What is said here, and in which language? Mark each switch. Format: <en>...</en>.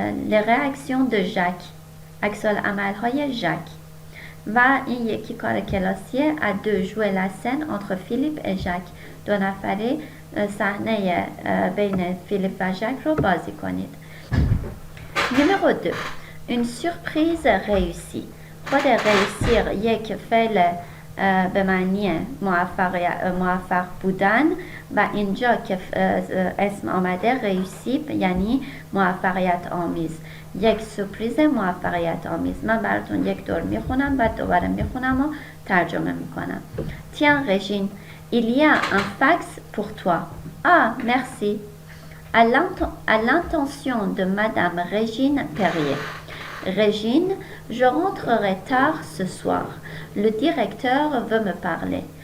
<fr>Les réactions de Jacques.</fr> <fa>عکس العمل‌های ژاک. و این یکی کار کلاسیه.</fa> <fr>à deux jouer la scène entre Philippe et Jacques.</fr> <fa>دو نفری صحنه بین فیلیپ و ژاک رو بازی کنید.</fa> <fr>Numéro 2. Une surprise réussie.</fr> <fa>خود réussir یک فعل به معنی موفق بودن و اینجا که اسم آمده réussi یعنی موفقیت آمیز. یک سورپریز موفقیت آمیز. من براتون یک دور میخونم و دوباره میخونم و ترجمه میکنم.</fa> <fr>Tiens Régine, il y a un fax pour toi. Ah, merci. À l'intention de Madame Régine Perrier. Régine, je rentrerai tard ce soir. Le directeur veut me parler.</fr>